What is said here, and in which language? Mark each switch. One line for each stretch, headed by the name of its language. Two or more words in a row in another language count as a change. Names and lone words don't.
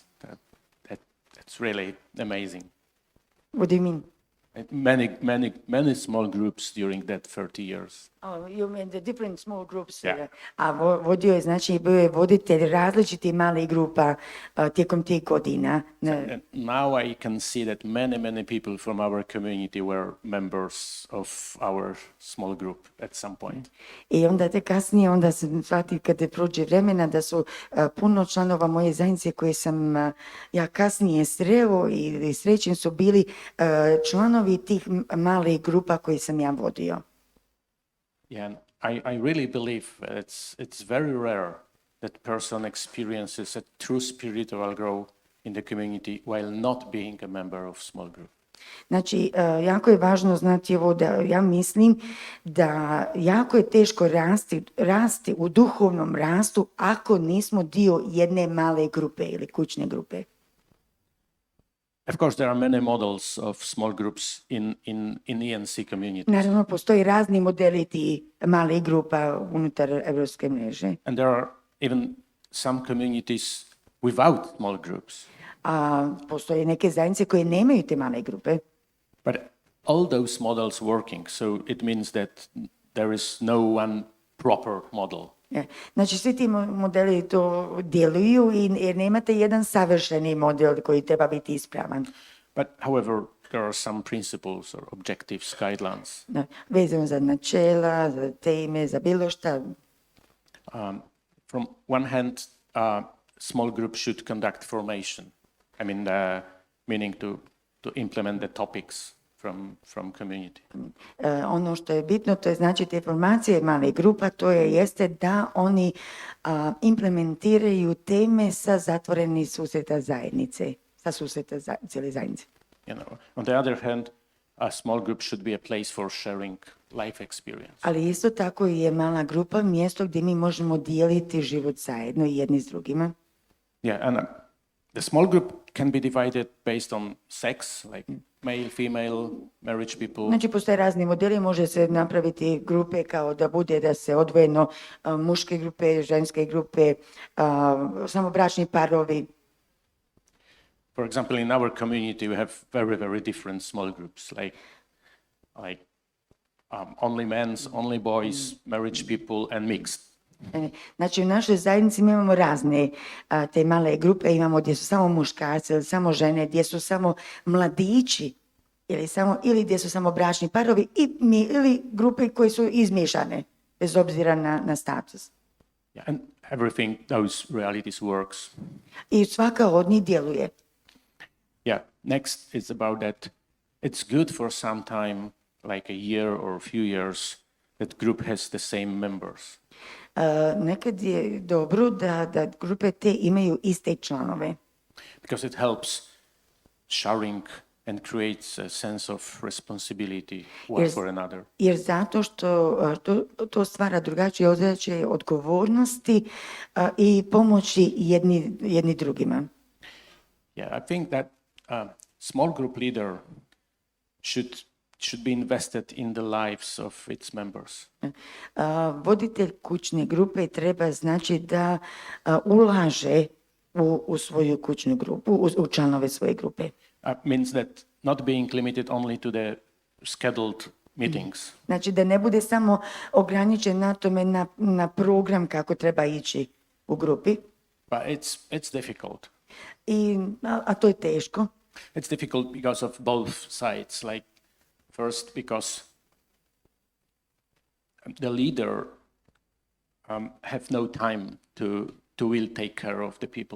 English: That's really amazing. What do you mean? Many small groups during that 30 years. Oh, you mean the different small groups? Yeah.
Croatian: A vodio je, znači, bio je voditelj različitih malih grupa tijekom tih godina.
English: And now I can see that many people from our community were members of our small group at some point.
Croatian: I onda te kasnije, onda sam shvatio kada prođe vremena da su puno članova moje zajednice koje sam ja kasnije sreo i srećen su bili članovi tih malih grupa koje sam ja vodio.
English: Yeah, and I really believe it's very rare that person experiences a true spiritual growth in the community while not being a member of small group.
Croatian: Znači, jako je važno znati ovo da ja mislim da jako je teško rasti u duhovnom rastu ako nismo dio jedne male grupe ili kućne grupe.
English: Of course, there are many models of small groups in ENC communities.
Croatian: Naravno, postoji razni modeli ti malih grupa unutar evropske mreže.
English: And there are even some communities without small groups.
Croatian: A postoje neke zajednice koje nemaju te male grupe.
English: But all those models working, so it means that there is no one proper model.
Croatian: Znači, svi ti modeli to djeluju jer nemate jedan savršeni model koji treba biti ispravan.
English: But however, there are some principles or objectives, guidelines.
Croatian: Vezano za načela, za teme, za bilo šta.
English: From one hand, small group should conduct formation. I mean, meaning to implement the topics from community.
Croatian: Ono što je bitno, to je znači te formacije malih grupa, to jeste da oni implementiraju teme sa zatvorenih susreta zajednice, sa susreta cijele zajednice.
English: You know, on the other hand, a small group should be a place for sharing life experience.
Croatian: Ali isto tako je mala grupa mjesto gdje mi možemo dijeliti život zajedno jedni s drugima.
English: Yeah, and the small group can be divided based on sex, like male, female, marriage people.
Croatian: Znači, postoje razni modeli, može se napraviti grupe kao da bude da se odvojeno muške grupe, ženske grupe, samobračni parovi.
English: For example, in our community, we have very different small groups, like only men's, only boys, marriage people, and mixed.
Croatian: Znači, u našoj zajednici mi imamo razne te male grupe, imamo gdje su samo muškarci ili samo žene, gdje su samo mladići ili gdje su samo bračni parovi ili grupe koje su izmiješane, bez obzira na status.
English: Yeah, and everything, those realities works.
Croatian: I svaka od njih djeluje.
English: Yeah, next is about that it's good for some time, like a year or a few years, that group has the same members.
Croatian: Nekad je dobro da grupe te imaju iste članove.
English: Because it helps sharing and creates a sense of responsibility one for another.
Croatian: Jer zato što to stvara drugačije osjećaje odgovornosti i pomoći jedni drugima.
English: Yeah, I think that small group leader should be invested in the lives of its members.
Croatian: Voditelj kućne grupe treba znači da ulaže u svoju kućnu grupu, u članove svoje grupe.
English: Means that not being limited only to the scheduled meetings.
Croatian: Znači da ne bude samo ograničen na tome na program kako treba ići u grupi.
English: But it's difficult.
Croatian: A to je teško.
English: It's difficult because of both sides. Like first, because the leader have no time to will take care of the people.